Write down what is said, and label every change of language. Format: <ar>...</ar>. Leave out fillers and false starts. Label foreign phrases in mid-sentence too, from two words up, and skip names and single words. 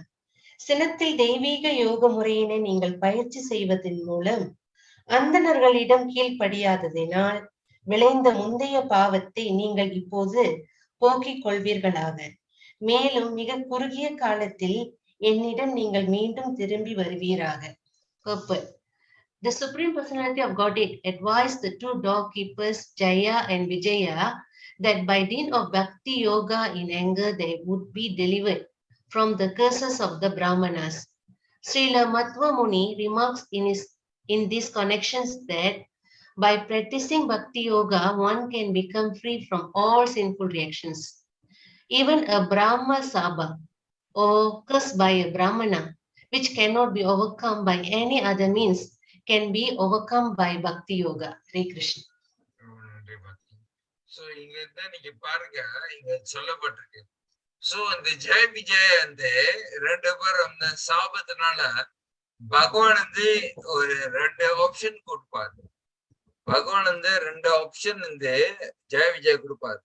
<ta>சினத்தில் தெய்வீக யோக முறையினை நீங்கள் பயிற்சி செய்வதன் மூலம் அந்தணர்களிடம் கீழ்ப்படியாததினால் விளைந்த முந்தைய பாவத்தை நீங்கள் இப்போது போக்கிக் கொள்வீர்களாக. மேலும் மிக குறுகிய காலத்தில் என்னிடம் நீங்கள் மீண்டும் திரும்பி வருவீராக.</ta> <en>The Supreme Personality of Godhead advised the 2 doorkeepers Jaya and Vijaya that by dint of</en> <sa>bhakti yoga</sa> <en>in anger they would be delivered from the curses of the Brahmanas. Srila Matva Muni remarks in these connections that by practicing</en> <sa>bhakti yoga,</sa> <en>one can become free from all sinful reactions. Even a Brahma Sabha, or cursed by a Brahmana, which cannot be overcome by any other means, can be overcome by</en> <sa>bhakti yoga.</sa> <en>Hare Krishna.</en> <ta>So இங்க இருந்தா நீங்க பாருங்க, இங்க சொல்லப்பட்டிருக்கு. சோ அந்த ஜெய விஜய் வந்து 2 பேரும் அந்த சாபத்தினால பகவான் வந்து ஒரு 2 ஆப்ஷன் கொடுப்பாரு. பகவான் வந்து 2 ஆப்ஷன் வந்து ஜெய விஜய் கொடுப்பாரு.</ta>